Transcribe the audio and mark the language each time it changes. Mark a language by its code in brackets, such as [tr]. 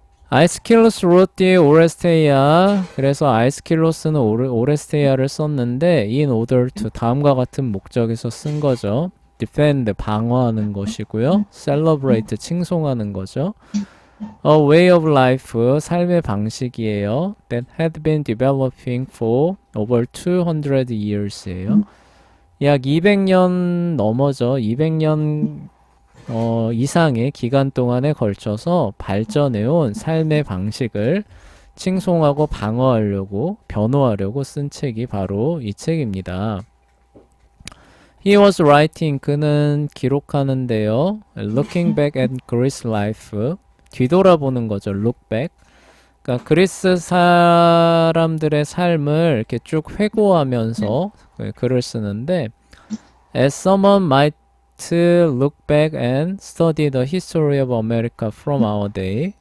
[ko] 아이스킬로스 wrote the 오레스테이아. 그래서 아이스킬로스는 오레스테이아를 썼는데 [en] in order to [ko] 다음과 같은 목적에서 쓴 거죠. defend 방어하는 것이고요. celebrate 칭송하는 거죠. [en] A way of life [ko] 삶의 방식이에요. [en] that had been developing for over 200 years예요. [ko] 약 200년 넘어죠. 200년 이상의 기간 동안에 걸쳐서 발전해온 삶의 방식을 칭송하고 방어하려고 변호하려고 쓴 책이 바로 이 책입니다. [en] He was writing [ko] 그는 기록하는데요. [en] Looking back at Greece life [ko] 뒤돌아보는 거죠. [en] Look back. [ko] 그러니까 그리스 사람들의 삶을 이렇게 쭉 회고하면서 글을 쓰는데 [en] As someone might to look back and study the history of America from our day.